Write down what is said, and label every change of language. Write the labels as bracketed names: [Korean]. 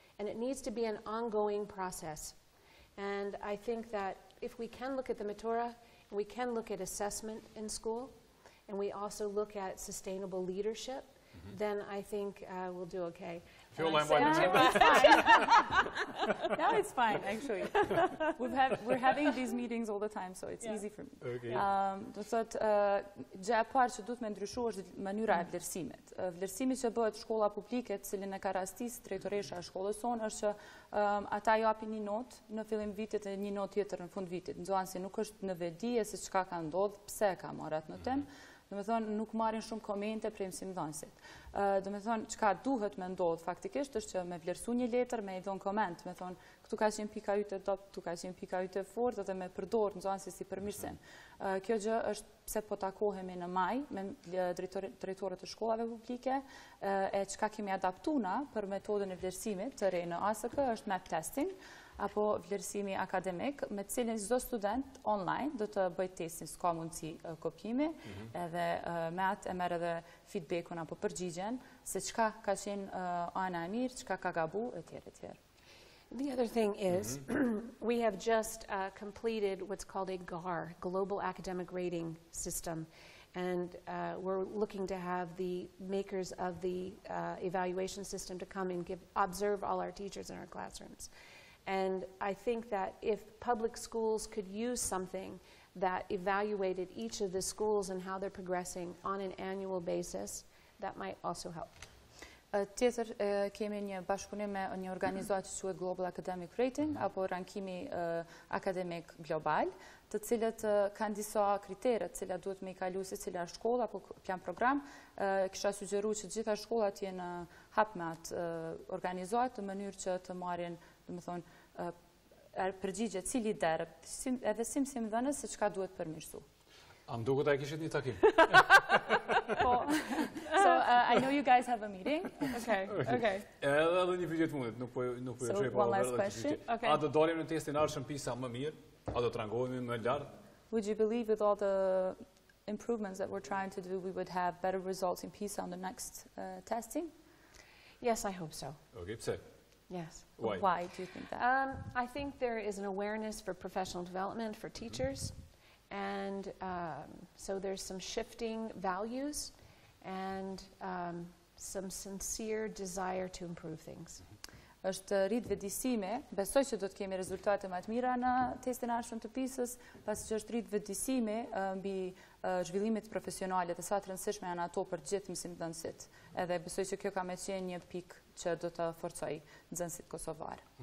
[English] And it needs to be an ongoing process. And I think that if we can look at the Matura, we can look at assessment in school, and we also look at sustainable leadership, then I think we'll do okay. Fjolla, no, it's fine, actually. We're having these meetings all the time, so it's easy for me. Okay. [Albanian] Do të thotë, gjë e parë që duhet me ndryshu është mënyra e vlerësimit. Vlerësimi që bëhet shkolla publike, cilin e ka rastis drejtoresha e shkollës sonë, është që ata japin një notë në fillim vitit e një notë tjetër në fund vitit. Nxënësi nuk është në vedije se çka ka ndodhur, pse ka marrë atë notim. Do me thonë, nuk marrin shumë komente prej mësimdhënësit. Do me thonë, çka duhet me ndodhë faktikisht është që me vlerësu një letër, me i dhonë koment, me thonë, këtu ka qenë pika yte top, këtu ka qenë pika yte fort, dhe me përdorë nxënësi si përmirësim. Kjo gjë është pse po takohemi në maj me drejtorët e shkollave publike, e çka kemi adaptuna për metodën e vlerësimit të re në ASK është map testing, apo vlerësimi akademik, me cilin çdo student online do të bëj testin, s'ka mundësi kopjimi, edhe me atë e merr edhe feedbackun apo përgjigjen se çka ka qenë ana e mirë, çka ka gabu, etj. [English] The other thing is, we have just completed what's called a GAR, Global Academic Rating System. And we're looking to have the makers of the evaluation system to come and observe all our teachers in our classrooms. And I think that if public schools could use something that evaluated each of the schools and how they're progressing on an annual basis, that might also help. [Albanian] Tjetër, kemi një bashkëpunim me një organizatë që quhet Global Academic Rating, apo rankimi akademik global, të cilët kanë disa kritere të cilat duhet me i kalu se cila shkolla apo plan program. Kisha sugjeruar që gjitha shkollat jenë hap me atë organizatë në mënyrë që të marrin, do të thonë, përgjigje cili derë, edhe si mësimdhënës se çka duhet përmirësu. Am duket ai kishit një takim. [English] So I know you guys have a meeting. Okay. [Albanian] Edhe një pyetje të fundit, nuk po e çoj pa. [English] One last question. [Albanian] A do dalim në testin ardhshëm PISA më mirë? A do trangohemi më lart? [English] Would you believe with all the improvements that we're trying to do, we would have better results in PISA on the next testing? Yes, I hope so. Okay, [Albanian] pse? [English] Yes. Why do you think that? I think there is an awareness for professional development for teachers, and so there's some shifting values and some sincere desire to improve things. [Albanian] Është rrit vetëdijësime, besoj që do të kemi rezultate më të mira në testin e ardhshëm të PISA-s, pasi që është rrit vetëdijësime mbi zhvillimit profesionale dhe sa të rëndësishme janë ato për gjithë mësimdhënësit. Edhe besoj që kjo ka me qenë një pikë që do të forcoj nxënësit kosovar.